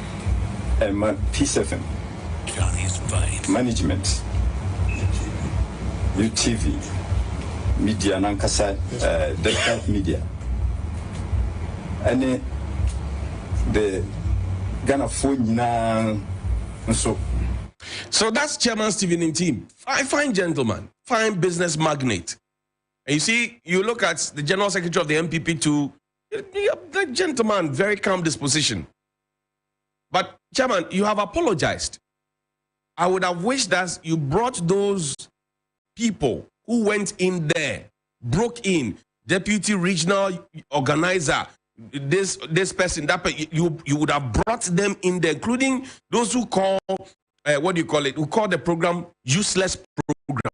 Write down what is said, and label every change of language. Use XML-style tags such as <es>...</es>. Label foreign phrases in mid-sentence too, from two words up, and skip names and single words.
<en>P7 management UTV media nankasa Delta media and the Ghana phone na so that's Chairman Stephen Ntim, fine gentleman, fine business magnate. And you see, you look at the General Secretary of the MPP too, the gentleman, very calm disposition. But, Chairman, you have apologized. I would have wished that you brought those people who went in there, broke in, deputy regional organizer, this person, that person, you would have brought them in there, including those who call, what do you call it, who call the program useless program.</en>